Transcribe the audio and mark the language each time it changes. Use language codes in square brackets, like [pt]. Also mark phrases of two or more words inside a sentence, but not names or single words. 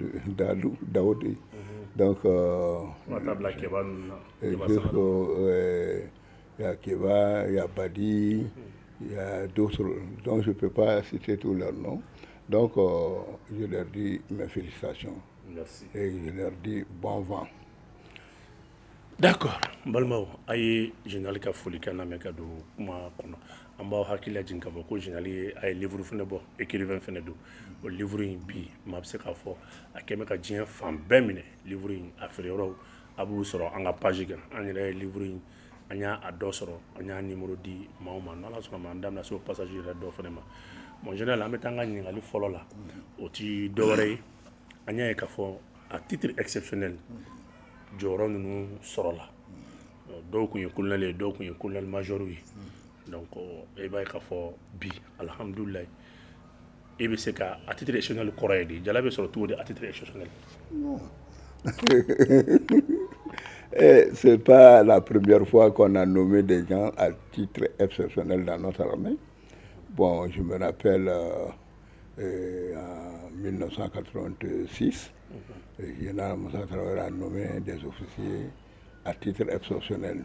[fr] Donc, il y a Keba, il y a Badi, il y a d'autres dont je ne peux pas citer tous leurs noms. Donc, je leur dis mes félicitations. Merci. Et je leur dis bon vent. D'accord. [bm] Balmao, aye général ka foli kana me ka do kuma kono. An b'aw hakili lajigin k'a fɔ ko général ye a ye livre fɛnɛ bɔ écrivain fɛnɛ don o livre in bi maa bɛ se k'a fɔ a kɛ bɛ ka diɲɛ fan bɛɛ minɛ livre in a feere yɔrɔw a b'u sɔrɔ an ka page kan an yɛrɛ ye livre in an y'a dɔ sɔrɔ an y'a numéro di maaw ma n'ala sɔnna ma an da bɛna se o passage yɛrɛ dɔ fɛnɛ ma [fr] mon général [bm] an bɛ taa an ka ɲininkali fɔlɔ la o ti dɔwɛrɛ ye an y'a ye k'a fɔ [fr] à titre exceptionnel [bm] jɔyɔrɔ ninnu sɔrɔla dɔw kun ye colonel ye dɔw kun ye [fr] colonel major [bm] ye donc e b'a ye k'a fɔ bi alhamdulilayi e bɛ se ka [fr] à titre exceptionnel [bm] kɔrɔ ye di jala bɛ sɔrɔ cogo di [fr] à titre exceptionnel. C'est pas la première fois qu'on a nommé des gens à titre exceptionnel dans notre armée. Bon, je me rappelle en 1986, le général Moussa Traoré a nommé des officiers à titre exceptionnel.